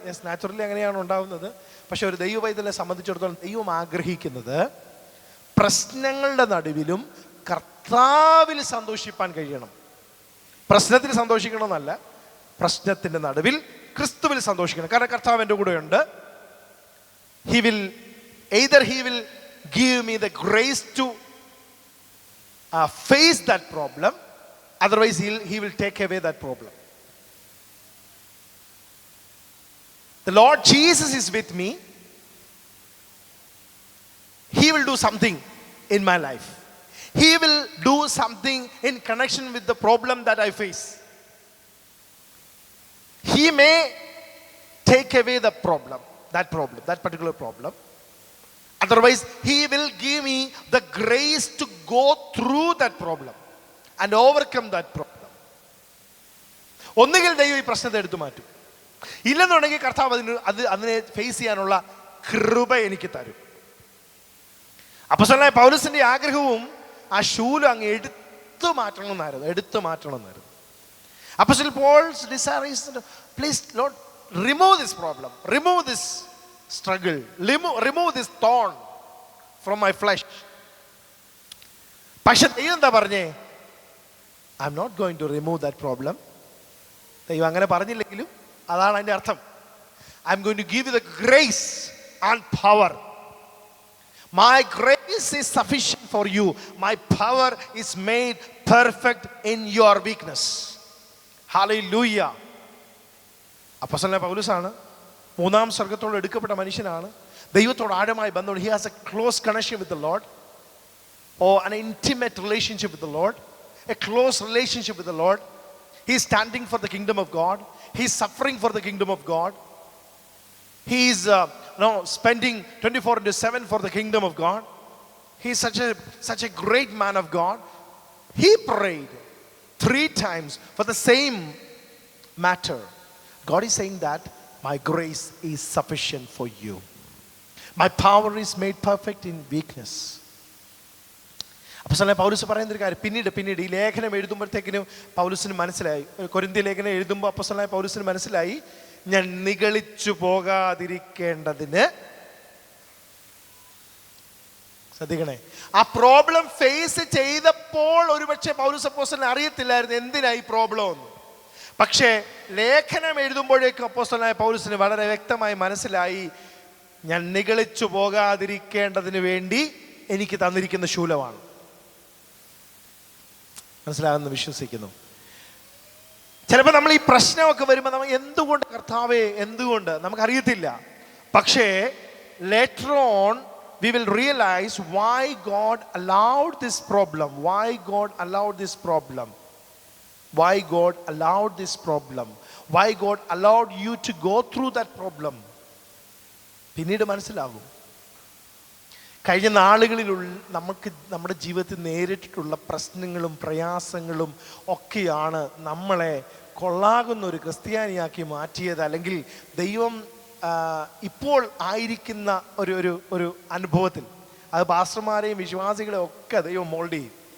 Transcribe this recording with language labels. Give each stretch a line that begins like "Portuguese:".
English: yes, naturally
Malayalam: അങ്ങനെയാണ് ഉണ്ടാവുന്നത്. പക്ഷെ ഒരു ദൈവ പൈതലിനെ സംബന്ധിച്ചിടത്തോളം ദൈവം ആഗ്രഹിക്കുന്നത് പ്രശ്നങ്ങളുടെ നടുവിലും കർത്താവിൽ സന്തോഷിപ്പാൻ കഴിയണം. പ്രശ്നത്തിൽ സന്തോഷിക്കണമെന്നല്ല, പ്രശ്നത്തിൻ്റെ നടുവിൽ ക്രിസ്തുവിൽ സന്തോഷിക്കണം. കാരണം കർത്താവ് എൻ്റെ കൂടെയുണ്ട്.
English: He will give me the grace to face that problem. Otherwise, he will take away that problem. The Lord Jesus is with me. He will do something in my life. He will do something in connection with the problem that I face. He may take away the problem, that particular problem. Otherwise, He will give me the grace to go through that problem and overcome that problem.
Malayalam: ഒന്നുകിൽ ദൈവം ഈ പ്രശ്നത്തെ എടുത്തു മാറ്റും, ഇല്ലെന്നുണ്ടെങ്കിൽ കർത്താവ് അതിനെ face ചെയ്യാനുള്ള കൃപ എനിക്ക് തരും. അപ്പോസ്തലനായ പൗലോസിന്റെ ആഗ്രഹവും ആ ശൂലം അങ്ങ് എടുത്തു മാറ്റണമെന്നായിരുന്നു.
English: Apostle Paul's desire is, please Lord, remove this problem, remove this struggle, remove this thorn from my flesh.
Malayalam: പക്ഷെ ദൈവം എന്താ പറഞ്ഞേ?
English: I am not going to remove that problem.
Malayalam: ദൈവം അങ്ങനെ പറഞ്ഞില്ലെങ്കിലും അതാണ് അതിൻ്റെ അർത്ഥം.
English: I am going to give you the grace and power. My grace is sufficient for you. My power is made perfect in your weakness. Hallelujah.
Malayalam: അപ്പോസ്തലനായ പൗലോസാണ്, മൂന്നാം സ്വർഗ്ഗത്തോട് എടുക്കപ്പെട്ട മനുഷ്യനാണ്, ദൈവത്തോട് ആഴമായ ബന്ധമുണ്ട്.
English: He has a close connection with the Lord, or an intimate relationship with the Lord, a close relationship with the Lord. He is standing for the kingdom of God. He is suffering for the kingdom of God. He is spending 24/7 for the kingdom of God. He is such a great man of God. He prayed 3 times for the same matter. God is saying that my grace is sufficient for you. My power is made perfect in weakness.
Malayalam: അപ്പോസ്തലനായ പൗലോസ് പറയുന്ന ഒരു കാര്യം പിന്നീട് ഈ ലേഖനം എഴുതുമ്പോഴത്തേക്കിനും പൗലോസിന് മനസ്സിലായി, കൊരിന്ത്യ ലേഖനം എഴുതുമ്പോൾ അപ്പോസ്തലനായ പൗലോസിന് മനസ്സിലായി, ഞാൻ നിഗളിച്ചു പോകാതിരിക്കേണ്ടതിന്. ശ്രദ്ധിക്കണേ, ആ പ്രോബ്ലം ഫേസ് ചെയ്തപ്പോൾ ഒരുപക്ഷെ പൗലോസ് അപ്പോസ്തലന് അറിയത്തില്ലായിരുന്നു എന്തിനായി പ്രോബ്ലം എന്ന്. പക്ഷേ ലേഖനം എഴുതുമ്പോഴേക്കും അപ്പോസ്തലനായ പൗലോസിന് വളരെ വ്യക്തമായി മനസ്സിലായി, ഞാൻ നിഗളിച്ചു പോകാതിരിക്കേണ്ടതിന് വേണ്ടി എനിക്ക് തന്നിരിക്കുന്ന ശൂലമാണ്. മനസ്സിലാകുന്നു, വിശ്വസിക്കുന്നു. ചിലപ്പോൾ നമ്മൾ ഈ പ്രശ്നമൊക്കെ വരുമ്പോൾ നമ്മൾ എന്തുകൊണ്ട് കർത്താവേ, എന്തുകൊണ്ട് നമുക്കറിയത്തില്ല.
English: പക്ഷേ later on we will realize why God allowed this problem, why God allowed this problem, why God allowed this problem, why God allowed you to go through that problem.
Malayalam: പിന്നീട് മനസ്സിലാകും. കഴിഞ്ഞ നാളുകളിൽ നമുക്ക് നമ്മുടെ ജീവിതത്തിൽ നേരിട്ടിട്ടുള്ള പ്രശ്നങ്ങളും പ്രയാസങ്ങളും ഒക്കെയാണ് നമ്മളെ കൊള്ളാകുന്ന ഒരു ക്രിസ്ത്യാനിയാക്കി മാറ്റിയത്. അല്ലെങ്കിൽ ദൈവം ഇപ്പോൾ ആയിരിക്കുന്ന ഒരു അനുഭവത്തിൽ അത് പാസ്റ്റർമാരെയും വിശ്വാസികളെയും ഒക്കെ ദൈവം മോൾഡ് ചെയ്യും.